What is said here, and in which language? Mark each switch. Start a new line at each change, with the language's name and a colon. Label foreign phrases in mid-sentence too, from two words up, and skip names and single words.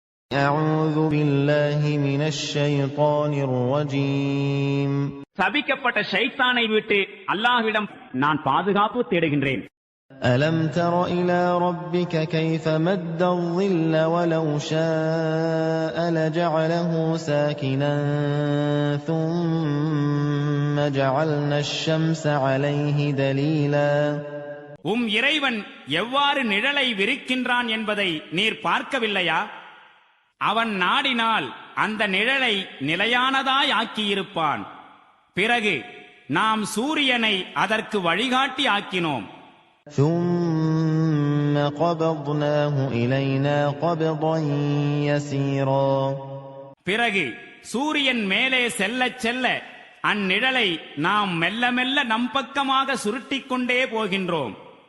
Arabic: أعوذ بالله من الشيطان الرجيم.
Tamil: சபிக்கப்பட்ட ஷைத்தானை விட்டு அல்லாஹ்விடம் நான் பாதுகாப்பு தேடுகின்றேன்.
Arabic: ألم تر إلى ربك كيف مد الظل ولو شاء لجعله ساكنا ثم جعلنا الشمس عليه دليلا.
Tamil: இறைவன் எவ்வாறு நிழலை விரிக்கின்றான் என்பதை நீர் பார்க்கவில்லையா? அவன் நாடினால் அந்த நிழலை நிலையானதாய் ஆக்கியிருப்பான். பிறகு நாம் சூரியனை அதற்கு வழிகாட்டி ஆக்கினோம்.
Arabic: ثم قبضناه إلينا قبضا يسيرا.
Tamil: பிறகு சூரியன் மேலே செல்ல செல்ல அந்நிழலை நாம் மெல்ல மெல்ல நம் பக்கமாக சுருட்டிக் கொண்டே போகின்றோம்.